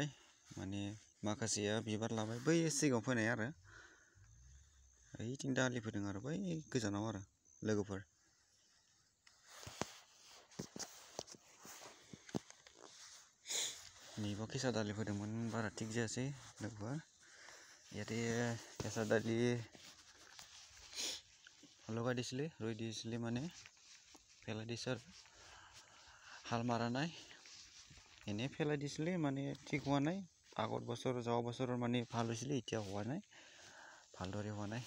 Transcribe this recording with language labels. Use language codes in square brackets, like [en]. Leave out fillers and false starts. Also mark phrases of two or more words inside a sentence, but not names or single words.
[brx] माने माखासेया बिबार लाबाय, बै सिगाङाव फोनाय आरो ओइथिं दालि फोदों आरो बै गोजानाव आरो लोगोफोर। नैबाव केसा दालि फोदोंमोन, बारा थिग जायासै लोगोफोर। [as] ইয়াতে কেঁচা দালি লগাই দিছিলে, ৰুই দিছিলে, মানে পেলাই দিছে আৰু হাল মাৰা নাই, এনেই পেলাই দিছিলে, মানে ঠিক হোৱা নাই। আগৰ বছৰ যোৱা বছৰৰ মানে ভাল হৈছিলে, এতিয়া হোৱা নাই, ভালদৰে হোৱা নাই।